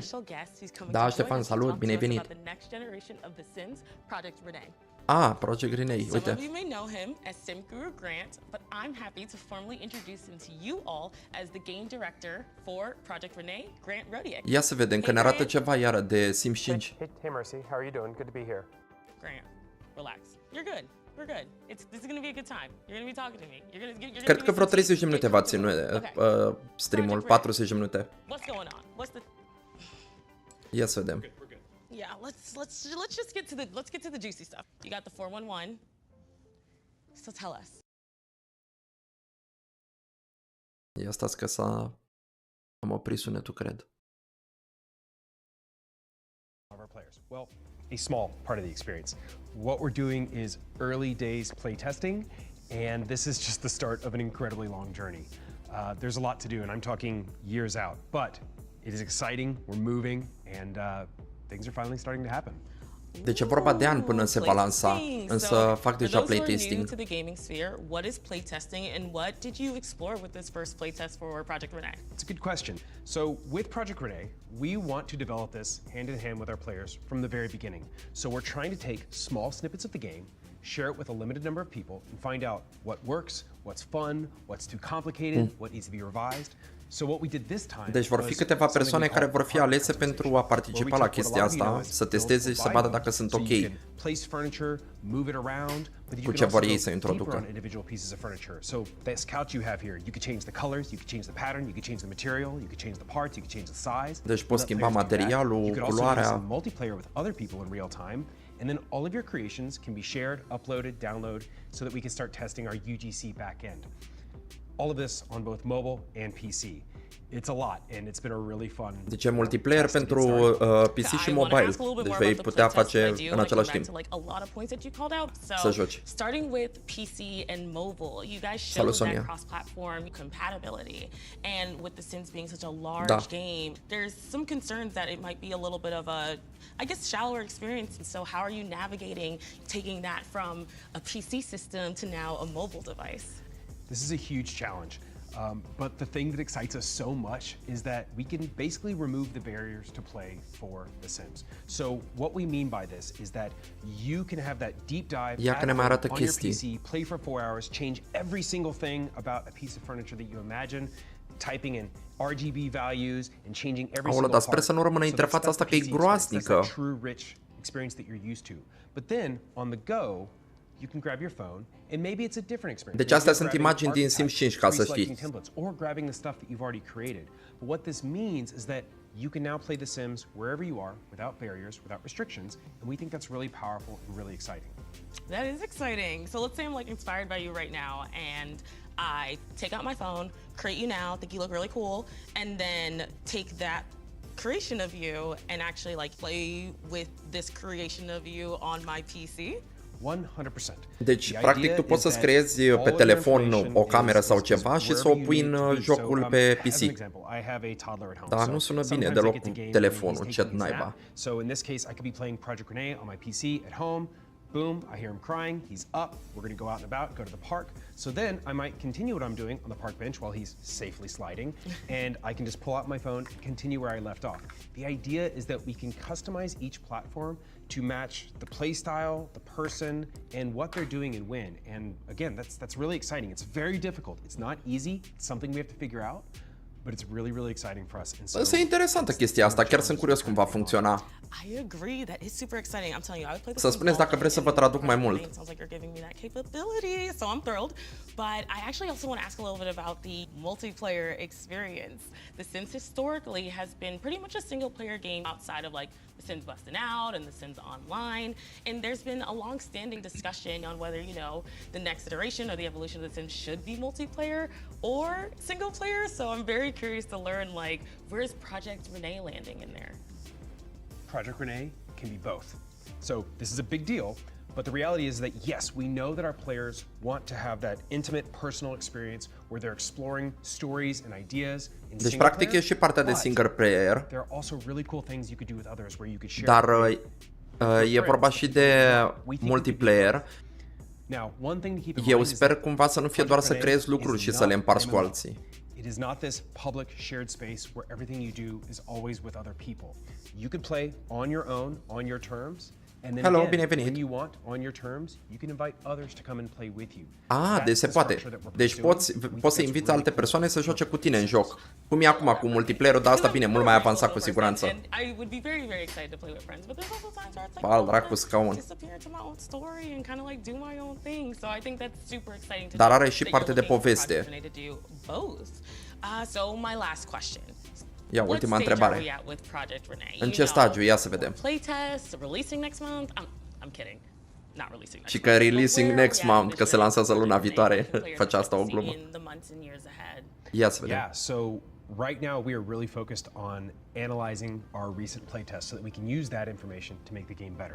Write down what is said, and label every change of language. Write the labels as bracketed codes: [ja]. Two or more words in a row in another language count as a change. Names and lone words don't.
[ro] Da, Ștefan, salut, bine ai venit. Ah, Project Renee, uite. Ia să vedem că ne arată ceva iară de Sims 5. [en] Hey Mercy, how are you doing? Good to be here. Grant, relax. You're good. We're good. This is gonna be a good time. You're gonna be talking to me. You're [ro] Cred că vreo 30 de minute va ține streamul, 40 de minute. [en] What's going on? What's the... [ro] Ia să vedem. [en] Yeah, let's just get to the juicy stuff. You got the 411. So tell us. [ro] Ia stați că am oprit sunetul, cred. [en] Well, a small part of the experience. What we're doing is early days play testing, and this is just the start of an incredibly long journey. There's a lot to do, and I'm talking years out, but it is exciting, we're moving, and things are finally starting to happen. [ro] Deci e vorba de ani până se va lansa, însă fac deja playtesting. [en] What is playtesting and what did you explore with this first playtest for Project Renee? It's a good question. So with Project Renee, we want to develop this hand in hand with our players from the very beginning. So we're trying to take small snippets of the game, share it with a limited number of people, and find out what works, what's fun, what's too complicated, what needs to be revised. [ro] Deci vor fi câteva persoane care vor fi alese pentru a participa la chestia asta, să testeze și să vadă dacă sunt ok cu ce vor ei să introducă. Deci poți schimba materialul, culoarea. [en] And then all of your creations can be shared, uploaded, downloaded, so that we can start testing our UGC backend. All of this on both mobile and PC. It's a lot, and it's been a really fun. [ro] Deci e multiplayer pentru PC și mobile. Deci vei putea face în același timp să joci. [en] Starting with PC and mobile, you guys showed that cross-platform compatibility, and with The Sims being such a large game, there's some concerns that it might be a little bit of a, I guess, shallower experience. And so, how are you navigating taking that from a PC system to now a mobile device? This is a huge challenge, but the thing that excites us so much is that we can basically remove the barriers to play for The Sims. So what we mean by this is that you can have that deep dive on your PC, play for 4 hours, change every single thing about a piece of furniture that you imagine, typing in RGB values and changing every single part. [ro] Sper să nu rămână interfața asta că e groaznică. [en] True rich experience that you're used to. But then on the go, you can grab your phone and maybe it's a different experience. [ro] Deci astea sunt imagini din Sims 5, ca să știți. [en] Or grabbing the stuff that you've already created. But what this means is that you can now play The Sims wherever you are, without barriers, without restrictions, and we think that's really powerful and really exciting. That is exciting. So let's say I'm like inspired by you right now, and I take out my phone, create you now, think you look really cool, and then take that creation of you and actually like play with this creation of you on my PC. 100%. [ro] Deci, practic, tu poți să-ți creezi pe telefon o cameră sau ceva și să o pui în jocul pe PC. Da, nu sună bine deloc cu telefonul, ce naiba. [en] So in this case, I could be playing Project Renee on my PC at home. Boom, I hear him crying, he's up, we're gonna go out and about, go to the park. So then I might continue what I'm doing on the park bench while he's safely sliding, and I can just pull out my phone and continue where I left off. The idea is that we can customize each platform to match the play style, the person, and what they're doing and when. And again, that's really exciting. It's very difficult. It's not easy. It's something we have to figure out, but it's really, really exciting for us. [ro] Însă e interesantă chestia asta, chiar sunt curios cum va funcționa. [en] I agree, that is super exciting. I'm telling you, I would play the [ro] Să spuneți dacă vreți să vă traduc mai mult. [en] Sounds like you're giving me that capability, so I'm thrilled. But I actually also want to ask a little bit about the multiplayer experience. The Sims historically has been pretty much a single player game outside of like The Sims Busting Out and The Sims Online. And there's been a long-standing discussion on whether, you know, the next iteration or the evolution of The Sims should be multiplayer or single player. So I'm very curious to learn, like, where's Project Renee landing in there? Project Renee can be both. So this is a big deal, but the reality is that yes, we know that our players want to have that intimate personal experience where they're exploring stories and ideas in [ro] Deci [en] single [ro] practic [en] player, [ro] e și partea de [en] single player. There are also really cool things you could do with others where you could share. [ro] Dar e vorba și de multiplayer. [en] Now, one thing to keep in [ro] Eu [en] mind is [ro] sper [en] that [ro] cumva să nu fie doar să creezi lucruri și să le împarți cu alții. [en] It is not this public shared space where everything you do is always with other people. You could play on your own, on your terms, and then Hello, again, [ro] bine venit. [en] when you want, on your terms, you can invite others to come and play with you. [ro] Deci se poate. Deci poți să inviți alte persoane să joace cu tine în joc. Cum e acum cu multiplayer-ul, dar asta bine, mult mai avansat cu siguranță. [en] I would be very, very excited to play with friends, but there's also times where it's like, [ro] Pal, dracu scaun. [en] disappear into my own story and kind of like do my own thing. So I think that's super exciting to [ro] Dar [en] know [ro] are și [en] that [ro] parte [en] you're [ro] de [en] looking for [ro] poveste. [en] Project Renee to do both. So my last question. [ro] Ia, [en] What [ro] ultima [en] stage are we [ro] întrebare. [en] at with Project Renee? [ro] În [en] You [ro] ce [en] know, [ro] stagiu? Ia să vedem. [en] Playtest, releasing next month. I'm kidding. Not releasing next [ro] Și [en] month. [ro] că releasing [en] But where next are we at month, in [ro] că [en] this [ro] se lansează [en] journey? [ro] luna viitoare. [en] Players [ro] Face asta o [en] expect to [ro] glumă. [en] see in the months and years ahead. [ro] Ia să vedem. [en] Yeah, so right now we are really focused on analyzing our recent playtests so that we can use that information to make the game better.